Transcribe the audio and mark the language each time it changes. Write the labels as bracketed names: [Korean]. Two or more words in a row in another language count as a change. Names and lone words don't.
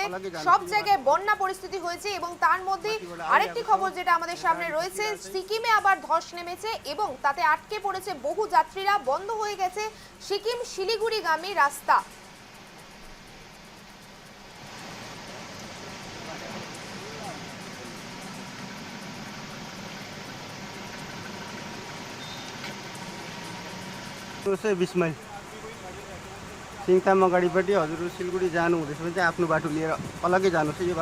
[Bangla] সব জায়গায় বন্যা পরিস্থিতি হয়েছে এবং তার মধ্যে আরেকটি খবর যেটা আমাদের সামনে রয়েছে, সিকিমে আবার ধস নেমেছে এবং তাতে আটকে পড়েছে বহু যাত্রীরা। বন্ধ হয়ে গেছে সিকিম শিলিগুড়িগামী রাস্তা। [Nepali] माइल सिङताममा गाडीपट्टि हजुर सिलगढी जानु हुँदैछ भने चाहिँ आफ्नो बाटो लिएर अलग्गै जानुहोस्।